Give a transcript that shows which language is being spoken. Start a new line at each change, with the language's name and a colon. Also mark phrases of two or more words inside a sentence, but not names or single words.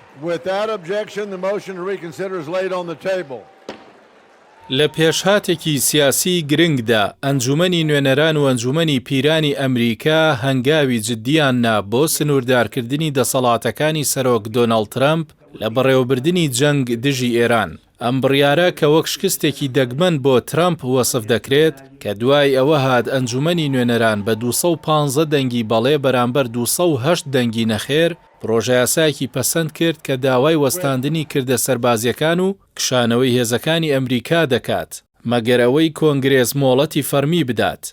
English: Without objection, the motion to reconsider is laid on the table.
Central Kurdish: لە پێشهاتێکی سیاسی گرنگدا ئەنجومەنی نوێنەران و ئەنجومەنی پیرانی ئەمریکا هەنگاوی جددیان نا بۆ سنووردارکردنی دەسەڵاتەکانی سەرۆک دۆناڵد ترامپ لە بەڕێوەبردنی جەنگ دژی ئێران. ئەم بڕیارە کە وەک شکستێکی دەگمەن بۆ ترامپ وەسف دەکرێت کە دوای ئەوە هات ئەنجومەنی نوێنەران بە 215 دەنگی بەڵێ بەرامبەر 208 دەنگی نەخێر پرۆژە یاسایەکی پەسەند کرد کە داوای وەستاندنی کردە سەربازیەکان و کشانەوەی هێزەکانی ئەمریکا دەکات مەگەر ئەوەی کۆنگرێز مۆڵەتی فەرمی بدات.